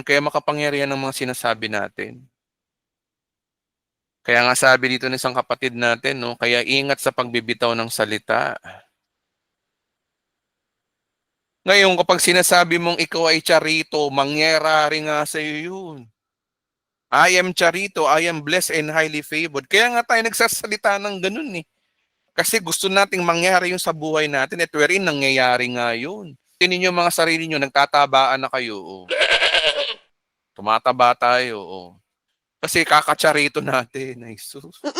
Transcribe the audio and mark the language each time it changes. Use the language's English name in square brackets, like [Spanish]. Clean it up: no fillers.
[Filipino] Kaya makapangyarihan ng mga sinasabi natin. Kaya nga sabi dito ng isang kapatid natin, no, kaya ingat sa pagbibitaw ng salita. Ngayon, kapag sinasabi mong ikaw ay charito, mangyayari nga sa iyo yun. [English] I am Charito, I am blessed and highly favored. [Filipino] Kaya nga tayo nagsasalita ng ganun eh. Kasi gusto nating mangyari yung sa buhay natin at wherein nangyayari nga yun. Tingnan niyo mga sarili niyo, nagtatabaan na kayo. Oh. Tumataba tayo. Oh. Kasi kakacharito natin. Ay, sus.